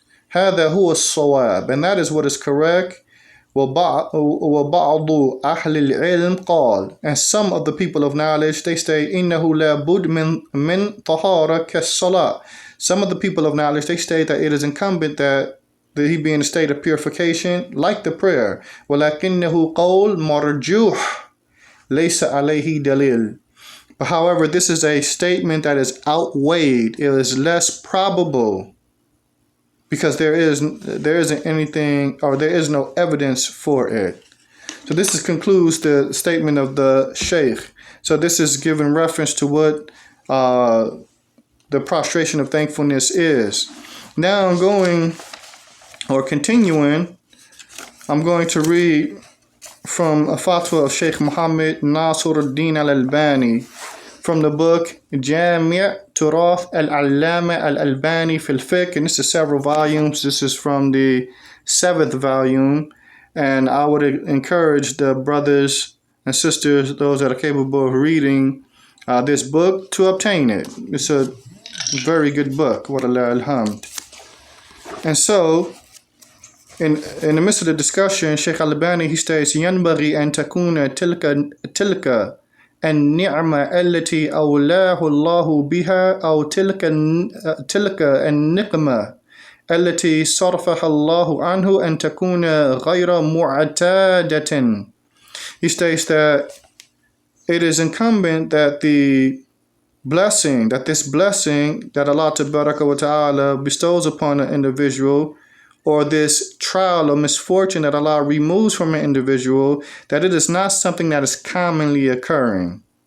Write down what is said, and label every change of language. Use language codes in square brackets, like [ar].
[ar] هذا هو الصواب, [en] and that is what is correct. [ar] وبعض أهل العلم قال, [en] and some of the people of knowledge, they state [ar] إنه لابد من طهارة كالصلاة. [en] Some of the people of knowledge, they state that it is incumbent that he be in a state of purification like the prayer. [ar] ولكنه قول مرجوح ليس عليه دليل. [en] But however, this is a statement that is outweighed. It is less probable because there isn't anything, or there is no evidence for it. So this concludes the statement of the Shaykh. So this is giving reference to what the prostration of thankfulness is. Now continuing, I'm going to read from a fatwa of Sheikh Muhammad Nasir al-Din al-Albani from the book Jami' Turath al-Allama al-Albani fil Fiqh, and this is several volumes. This is from the 7th volume, and I would encourage the brothers and sisters, those that are capable of reading this book, to obtain it. It's a very good book. [ar] Wa lillahi alhamd. [en] And so, in the midst of the discussion, Sheikh Al-Albani, he states, [ar] ينبغي أن تكون تلك النعمة التي أولاه الله بها أو تلك النقمة التي صرفها الله عنه أن تكون غير معتادة. [en] He states that it is incumbent that this blessing that Allah Tabaraka wa Ta'ala bestows upon an individual, or this trial or misfortune that Allah removes from an individual, that it is not something that is commonly occurring.